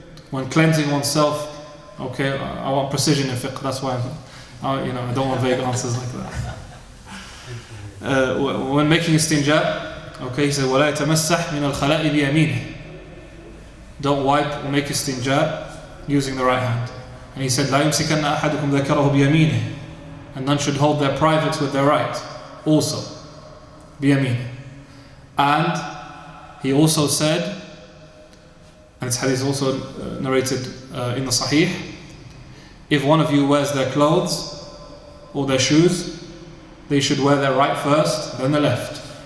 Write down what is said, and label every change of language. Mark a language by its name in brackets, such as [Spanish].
[English] When cleansing oneself, okay, I want precision in fiqh, that's why I don't want vague answers like that. When making istinja, okay, he said, [Arabic] وَلَا يَتَمَسَّحْ مِنَ الْخَلَاءِ بِيَمِينِهِ. [English] Don't wipe or make istinja using the right hand. And he said, [Arabic] لَا يُمْسِكَنَّ أَحَدُكُمْ ذَكَرَهُ بِيَمِينِهِ. [English] And none should hold their privates with their right. Also, بِيَمِينِهِ. And he also said, and this hadith is also narrated in the Sahih, if one of you wears their clothes or their shoes, they should wear their right first, then the left.